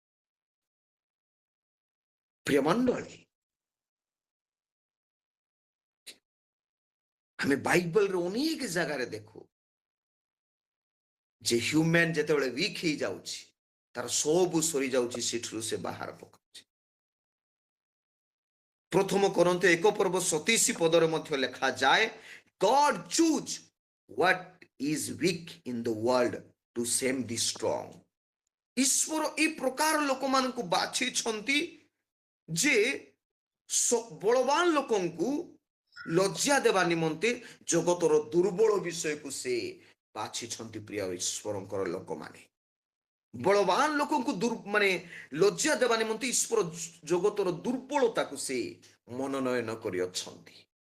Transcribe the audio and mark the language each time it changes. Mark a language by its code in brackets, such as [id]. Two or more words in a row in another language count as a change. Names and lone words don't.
[or] ପ୍ରିୟ ମଣ୍ଡଳୀ, ଆମେ ବାଇବଲରେ ଅନେକ ଜାଗାରେ ଦେଖୁ ଯେ ହ୍ୟୁମାନ ଯେତେବେଳେ ୱିକ୍ ହେଇଯାଉଛି, ତାର ସବୁ ସରିଯାଉଛି, ସେଠରୁ ସେ ବାହାର ପକାଉଛି। 1 କରନ୍ତୀୟ 1 ପର୍ବ 27 ପଦରେ ମଧ୍ୟ ଲେଖାଯାଏ, [en] God choose what is weak in the world to save the strong. [or] ଈଶ୍ୱର এই ପ୍ରକାର ଲୋକମାନଙ୍କୁ ବାଛିଛନ୍ତି ଯେ ବଳବାନ ଲୋକଙ୍କୁ ଲଜ୍ଜା ଦେବା ନିମନ୍ତେ ଜଗତର ଦୁର୍ବଳ ବିଷୟକୁ ସେ ବାଛିଛନ୍ତି। ପ୍ରିୟ ଈଶ୍ୱରଙ୍କର ଲୋକମାନେ, ବଳବାନ ଲୋକଙ୍କୁ ମାନେ ଲଜ୍ଜା ଦେବା ନିମନ୍ତେ ଈଶ୍ୱର ଜଗତର ଦୁର୍ବଳତାକୁ ସେ ମନୋନୟନ କରିଅଛନ୍ତି।